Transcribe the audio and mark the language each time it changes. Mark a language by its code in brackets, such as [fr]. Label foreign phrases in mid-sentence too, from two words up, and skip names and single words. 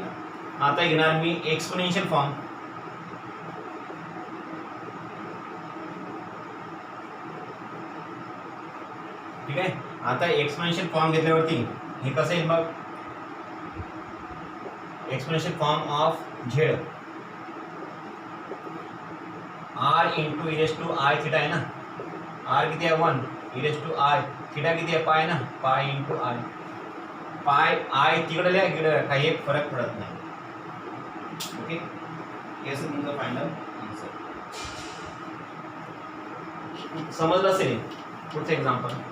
[mr] आता घेणार मी [en] exponential form. [mr] ठीक आहे, आता [en] exponential form [mr] घेतल्यावरती हे कसं येईल मग, [en] exponential form of z r into e⁻i theta [mr] आहे ना, आर किती आहे 1 e⁻i, थिटा किती आहे पाय ना, [en] pi into i. [mr] पाय आय तिकडे लिहा, इकडे काही एक फरक पडत नाही. ओके, हे असं तुमचं [en] final answer. [mr] समजलं असेल. पुढचं एक्झाम्पल,